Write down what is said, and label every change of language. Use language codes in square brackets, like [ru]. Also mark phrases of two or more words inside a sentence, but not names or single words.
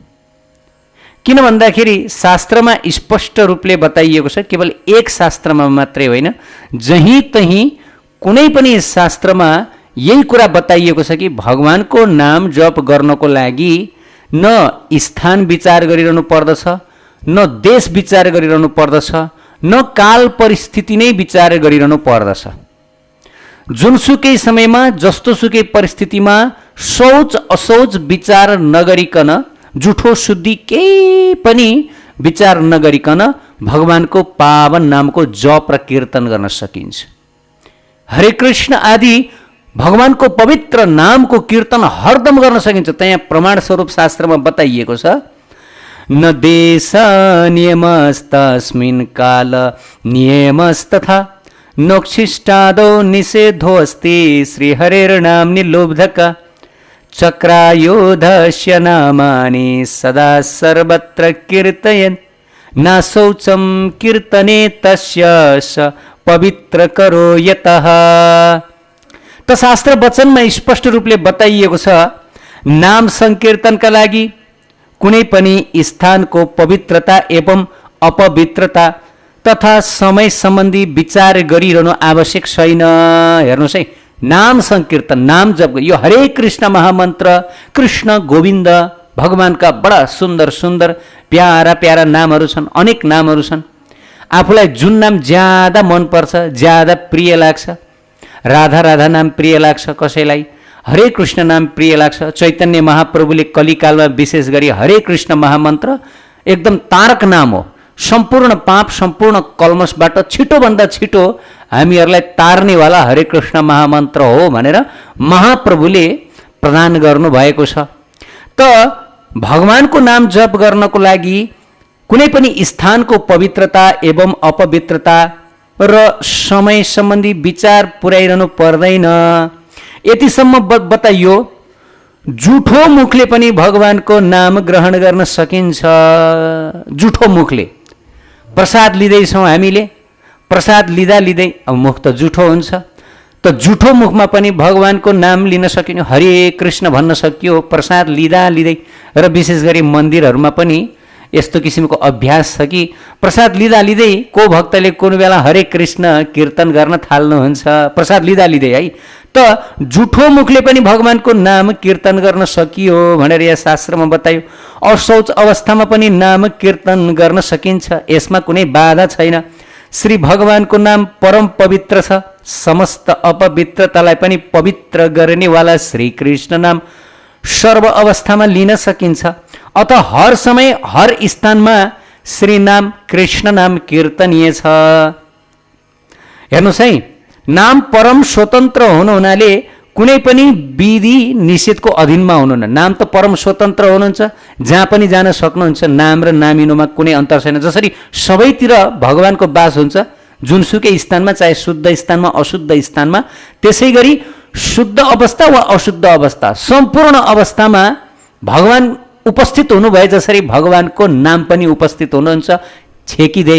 [ne] किन भन्दाखेरि शास्त्रमा स्पष्ट रूपले बताइएको छ, केवल एक शास्त्रमा मात्रै होइन, जहीँ तहीँ कुनै पनि शास्त्रमा यही कुरा बताइएको छ कि भगवानको नाम जप गर्नको लागि न स्थान विचार गरिरहनु पर्दछ, न देश विचार गरिरहनु पर्दछ, न काल परिस्थिति नै विचार गरिरहनु पर्दछ। जुनसुकै समयमा जस्तोसुकै परिस्थितिमा शौच असौच विचार नगरिकन, जुठो शुद्धि केही पनि विचार नगरिकन भगवानको पावन नामको जप र कीर्तन गर्न सकिन्छ। हरे कृष्ण आदि भगवानको पवित्र नामको कीर्तन हरदम गर्न सकिन्छ। त्यहाँ प्रमाण स्वरूप शास्त्रमा बताइएको छ, [sa] न देश नियमस्तस्मिन् काल नियमस्तथा नोक्षिष्टादौ निषेधोऽस्ति श्रीहरेर्नाम निलोब्धका चक्रायुधस्य नामानि सदा सर्वत्र कीर्तयन् न शौचं कीर्तने तस्य स पवित्र करो यतः। [ne] त शास्त्र वचनमा स्पष्ट रूपले बताइएको छ, नाम संकीर्तनका लागि कुनै पनि स्थानको पवित्रता एवं अपवित्रता तथा समय सम्बन्धी विचार गरिरहनु आवश्यक छैन। हेर्नुहोस् है, नाम संकीर्तन, नाम जप, यो हरे कृष्ण महामन्त्र, कृष्ण गोविन्द भगवानका बडा सुन्दर सुन्दर प्यारा प्यारा नामहरू छन्, अनेक नामहरू छन्। आफूलाई जुन नाम ज्यादा मनपर्छ, ज्यादा प्रिय लाग्छ, राधा राधा नाम प्रिय लाग्छ कसैलाई, हरे कृष्ण नाम प्रिय लाग्छ। चैतन्य महाप्रभुले कलिकालमा विशेष गरी हरे कृष्ण महामन्त्र एकदम तारक नाम हो, सम्पूर्ण पाप सम्पूर्ण कल्मसबाट छिटोभन्दा छिटो हामीहरूलाई तार्नेवाला हरे कृष्ण महामन्त्र हो भनेर महाप्रभुले प्रदान गर्नुभएको छ। त भगवानको नाम जप गर्नको लागि कुनै पनि स्थानको पवित्रता एवं अपवित्रता र समय सम्बन्धी विचार पुर्याइरहनु पर्दैन। यतिसम्म बताइयो, जुठो मुखले पनि भगवानको नाम ग्रहण गर्न सकिन्छ। जुठो मुखले प्रसाद लिँदैछौँ हामीले, प्रसाद लिँदा लिँदै अब मुख त जुठो हुन्छ, त जुठो मुखमा पनि भगवानको नाम लिन सकियो, हरे कृष्ण भन्न सकियो प्रसाद लिँदा लिँदै। र विशेष गरी मन्दिरहरूमा पनि यस्तो किसिमको अभ्यास छ कि प्रसाद लिँदा लिँदै को भक्तले कुनै बेला हरे कृष्ण कीर्तन गर्न थाल्नुहुन्छ, प्रसाद लिँदा लिँदै है। त जुठो मुखले पनि भगवानको नाम कीर्तन गर्न सकियो भनेर यहाँ शास्त्रमा बतायो। असौच अवस्थामा पनि नाम कीर्तन गर्न सकिन्छ, यसमा कुनै बाधा छैन। श्री भगवानको नाम परम पवित्र छ, समस्त अपवित्रतालाई पनि पवित्र गर्नेवाला श्री कृष्ण नाम सर्व अवस्थामा लिन सकिन्छ। अत हर समय हर स्थानमा श्री नाम कृष्ण नाम कीर्तनीय छ। हेर्नुहोस् है, नाम परम स्वतन्त्र हुनु हुनाले कुनै पनि विधि निषेधको अधीनमा हुनुहुन्न। नाम त परम स्वतन्त्र हुनुहुन्छ, जहाँ पनि जान सक्नुहुन्छ, नाम र नामिनुमा कुनै अन्तर छैन। जसरी सबैतिर भगवानको वास हुन्छ, जुनसुकै स्थानमा, चाहे शुद्ध स्थानमा अशुद्ध स्थानमा, त्यसै गरी शुद्ध अवस्था वा अशुद्ध अवस्था सम्पूर्ण अवस्थामा भगवान उपस्थित हुनुभए जसरी भगवानको नाम पनि उपस्थित हुनुहुन्छ, छेकिँदैन।